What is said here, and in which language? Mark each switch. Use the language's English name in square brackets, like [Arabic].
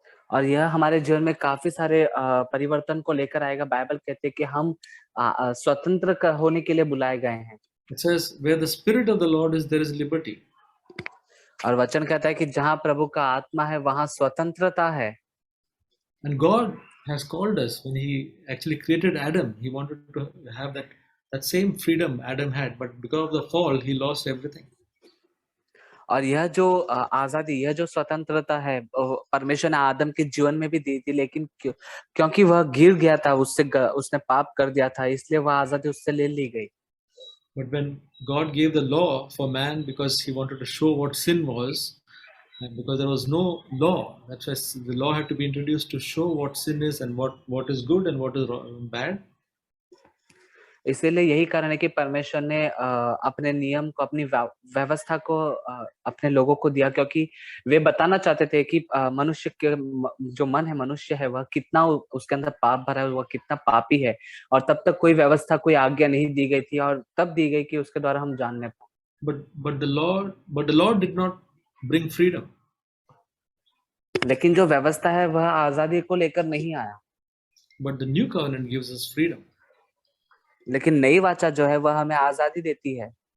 [Hindi] और यह हमारे जीवन में काफी सारे परिवर्तन को लेकर आएगा। बाइबल कहते हैं कि हम स्वतंत्र होने के लिए बुलाए गए हैं। [English] It says, where the Spirit of the Lord is, there is liberty. [Hindi] और वचन कहता है कि जहाँ प्रभु का आत्मा है वहाँ स्वतंत्रता है। [English] And God has called us when He actually created Adam. He wanted to have that same freedom Adam had, but because of the fall, he lost everything. [Hindi] और यह जो आजादी, यह जो स्वतंत्रता है परमेश्वर ने आदम के जीवन में भी दी थी, लेकिन क्योंकि वह गिर गया था, उसने पाप कर दिया था, इसलिए वह आजादी उससे ले ली गई। [English] But when God gave the law for man because He wanted to show what sin was, And because there was no law, that's why the law had to be introduced to show what sin is and what is good and what is bad. [Hindi] इसीलिए यही कारण है कि परमेश्वर ने अपने नियम को, अपनी व्यवस्था को अपने लोगों को दिया, क्योंकि वे बताना चाहते थे कि मनुष्य के जो मन है, मनुष्य है, वह कितना उसके अंदर पाप भरा है, वह कितना पापी है। और तब तक कोई व्यवस्था, कोई आज्ञा नहीं दी गई थी, और तब दी गई कि उसके द्वारा हम जानने पाए। [English] But the law did not bring freedom. [Hindi] लेकिन जो व्यवस्था है वह आजादी को लेकर नहीं आया। [English] But the new covenant gives us freedom. [Hindi] लेकिन नई वाचा जो है वह हमें आजादी देती है।